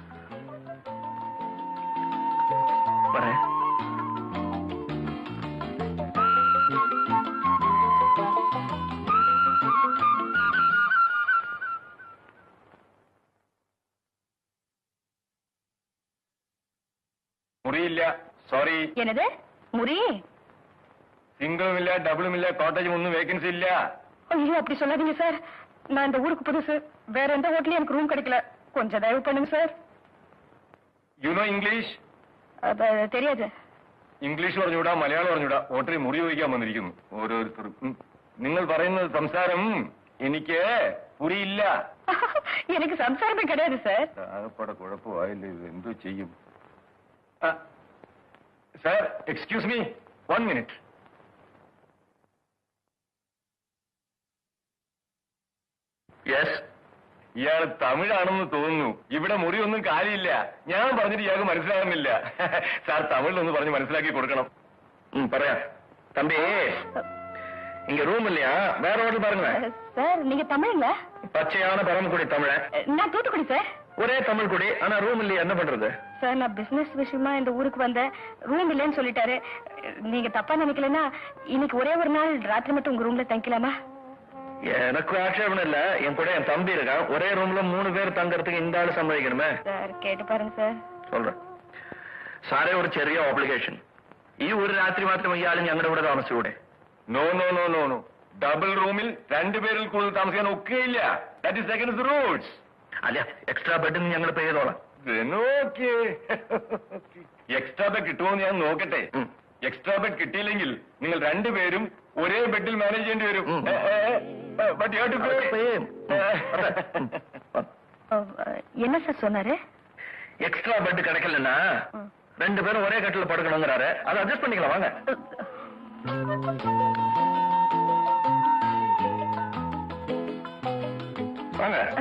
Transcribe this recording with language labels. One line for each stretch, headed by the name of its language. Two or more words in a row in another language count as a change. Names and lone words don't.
Tamil: வரேன்.
Malayalam: മുറിയില്ല, സോറി.
Tamil: என்னது முறி?
Malayalam: സിംഗിളും ഇല്ല, ഡബിളും ഇല്ല, കോട്ടേജും ഒന്നും വേക്കൻസി ഇല്ല.
Tamil: ஐயோ அப்படி சொல்லாதீங்க சார். நான் இந்த ஊருக்கு புதுசு. வேற எந்த ஹோட்டலையும் எனக்கு ரூம் கிடைக்கல. கொஞ்சம் தயவு பண்ணுங்க சார்.
English: You know English?
Tamil: தெரியாது.
Malayalam: ഇംഗ്ലീഷ് പറഞ്ഞുകൂടാ മലയാളം പറഞ്ഞുകൂടാ ഹോട്ടലിൽ മുറി വയ്ക്കാൻ വന്നിരിക്കുന്നു ഓരോരുത്തരും നിങ്ങൾ പറയുന്ന സംസാരം എനിക്ക് പുരിയില്ല
Tamil: எனக்கு சம்சாரமே கிடையாது சார்.
Malayalam: ആകപ്പാടെ കുഴപ്പമായില്ലേ ഇത് എന്തോ ചെയ്യും സാർ
English: excuse me
Malayalam: 1 മിനിറ്റ് യെസ്. ഇയാൾ തമിഴാണെന്ന് തോന്നുന്നു ഇവിടെ മുറിയൊന്നും കാര്യമില്ല ഞാൻ പറഞ്ഞിട്ട് ഇയാൾക്ക് മനസ്സിലാകുന്നില്ല സാർ തമിഴിലൊന്ന് പറഞ്ഞ് മനസ്സിലാക്കി കൊടുക്കണം
Tamil: പറയാ தம்பி இங்க ரூம் இல்லையா, வேற ஹோட்டல் பாருங்க. சார் நீங்க தமிழ்ல? பச்சையான பரமக்குடி தமிழ. நான் தூத்துக்குடி சார். ஒரே தமிழ் குடி, ஆனா ரூம் இல்லையா, என்ன பண்றது? சார் நான் பிசினஸ் விஷயமா இந்த ஊருக்கு வந்தேன், ரூம் இல்லைன்னு சொல்லிட்டாரு. நீங்க தப்பா நினைக்கலன்னா இன்னைக்கு ஒரே ஒரு நாள் ராத்திரி மட்டும் உங்க ரூம்ல தங்கிக்கலாமா? எனக்கு ஆட்சேபம் இல்ல, என் கூட என் தம்பி இருக்கான், ஒரே ரூம்ல 3 பேர் தங்கறதுக்கு இந்த ஆளு சம்மதிக்கணுமே. சார் கேட்டு பாருங்க சார். சொல்றேன்.
Malayalam: സാറേ ഒരു ചെറിയ ഓബ്ലിഗേഷൻ, ഈ ഒരു രാത്രി മാത്രം ഇയാൾ ഞങ്ങളുടെ കൂടെ താമസിച്ചൂടെ?
English: no no no no no,
Malayalam: ഡബിൾ റൂമിൽ 2 പേരിൽ കൂടുതൽ താമസിക്കാൻ ഒക്കെയില്ല.
English: That is against the rules.
Malayalam: അല്ല,
English: extra bed
Malayalam: ഞങ്ങൾ പേ ചെയ്തോളാം.
English: extra bed
Malayalam: കിട്ടുമോന്ന് ഞാൻ നോക്കട്ടെ.
English: extra bed
Malayalam: കിട്ടിയില്ലെങ്കിൽ നിങ്ങൾ 2 പേരും ഒരേ ബെഡിൽ മാനേജ് ചെയ്യേണ്ടി വരും.
Tamil: என்ன சார் சொன்னாரு?
English: extra bed
Tamil: கிடைக்கலன்னா 2 பேரும் ஒரே கட்டில படுக்கணுங்கிறாரு, அதை அட்ஜஸ்ட் பண்ணிக்கலாம் வாங்க. வாங்க.